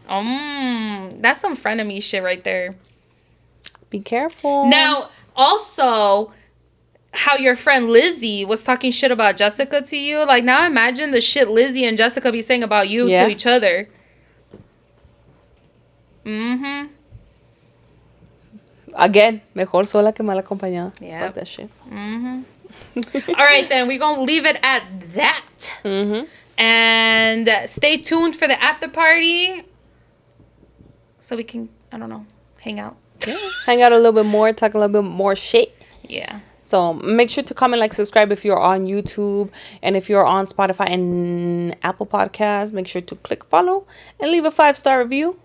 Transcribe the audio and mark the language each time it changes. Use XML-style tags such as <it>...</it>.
<en>that's some frenemy shit right there. Be careful. Now, also, how your friend Lizzie was talking shit about Jessica to you. Like, now imagine the shit Lizzie and Jessica be saying about you to each other. Again,</en> <es>mejor sola que mal acompañada.</es> <en>Yeah. Fuck that shit. All right, then. We're going to leave it at that. And stay tuned for the after party. So we can, I don't know, hang out. Yeah. Hang out a little bit more, talk a little bit more shit. Yeah. So make sure to comment, like, subscribe if you're on YouTube, and if you're on Spotify and Apple Podcasts, make sure to click follow and leave a 5-star review.</en>